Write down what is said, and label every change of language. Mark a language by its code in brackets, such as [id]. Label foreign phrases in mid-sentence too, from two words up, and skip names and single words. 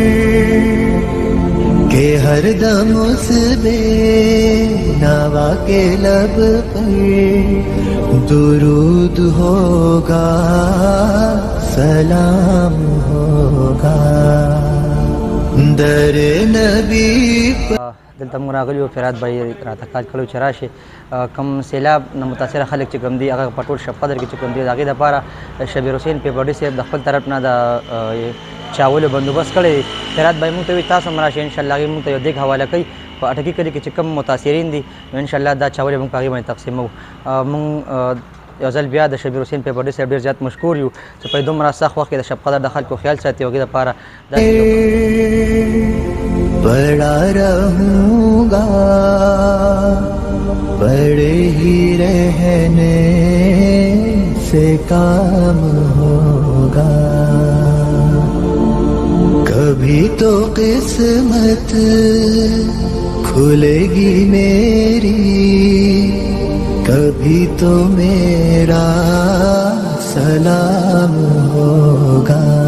[ur] کہ ہر دم اس بے نوا کے لب پر درود ہوگا، سلام ہوگا. در نبی پر [ps] دلته موږ راغلي وو فراد بھائی راته کال کړی چې راشي کم سیلاب نه متاثره خلک چې کوم دي هغه په ټول شب قدر کې چې کوم دي د هغې دپاره شبیر حسین پیبرډي صاحب د خپل طرف نه د چاولو بندوبست کړی. فراد بھائی موږ ته وایي تاسو هم راشئ انشاءالله هغې موږ ته یو دیګ حواله کوي په اټکي کلي کې چې کوم متاثرین دي نو انشاءالله دا چاولې موږ په هغې باندې تقسیموو. موږ یو ځل بیا د شبیر حسین پیبرډي صاحب ډېر زیات مشکور یو چې په دومره سخت وخت کې د شب قدر د خلکو خیال ساتي او هغې دپاره [ur] پڑا رہوں گا، پڑے ہی رہنے سے کام ہوگا. کبھی تو قسمت کھلے گی میری، کبھی تو میرا سلام ہوگا.